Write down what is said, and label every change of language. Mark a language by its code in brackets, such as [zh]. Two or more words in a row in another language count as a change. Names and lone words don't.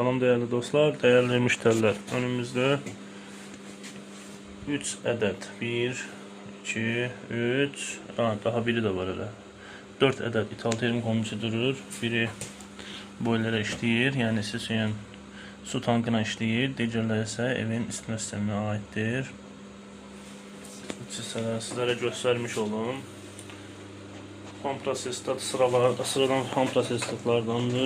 [tr] Salam değerli dostlar, değerli müşteriler. Önümüzde 3 adet. 1, 2, 3. Daha biri de var öyle. 4 adet ithal terim konusu durur. [az] Biri boiler'a işləyir. Yəni sizin su tankına işləyir. Digərləri isə evin isitmə sisteminə aiddir. Sizlərə göstərmiş olum. Kompresistat sıradan kompresistatlardandır.